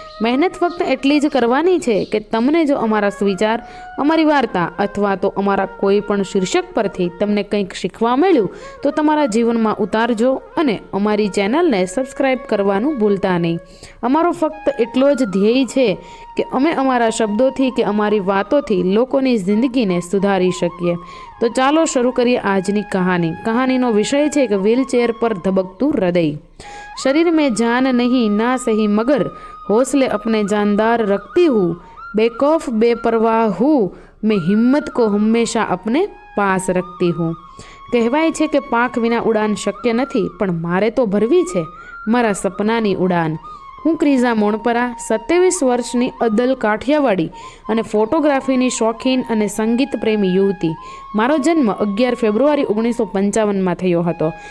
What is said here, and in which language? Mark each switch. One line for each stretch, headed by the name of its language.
Gujarati: મહેનત ફક્ત એટલી જ કરવાની છે કે તમને જો અમારા સુવિચાર, અમારી વાર્તા અથવા તો અમારા કોઈ પણ શીર્ષક પરથી તમને કંઈક શીખવા મળ્યું તો તમારા જીવનમાં ઉતારજો અને અમારી ચેનલને સબસ્ક્રાઈબ કરવાનું ભૂલતા નહીં. અમારો ફક્ત એટલો જ ધ્યેય છે કે અમે અમારા શબ્દોથી કે અમારી વાતોથી લોકોની જિંદગીને સુધારી શકીએ. તો ચાલો શરૂ કરીએ આજની કહાની. કહાનીનો વિષય છે કે વ્હીલચેર પર ધબકતું હૃદય.
Hindi: शरीर में जान नहीं ना सही मगर हौसले अपने जानदार रखती हूँ, बेखौफ बेपरवाह हूँ, मैं हिम्मत को हमेशा अपने पास रखती हूँ.
Gujarati: કહેવાય છે કે પાંખ વિના ઉડાન શક્ય નથી, પણ મારે તો ભરવી છે મારા સપનાની ઉડાન. હું ક્રિઝા મોણપરા, 27 વર્ષની અદલ કાઠિયાવાડી અને ફોટોગ્રાફીની શોખીન અને સંગીત પ્રેમી યુવતી. મારો જન્મ 11 ફેબ્રુઆરી 1955માં થયો હતો.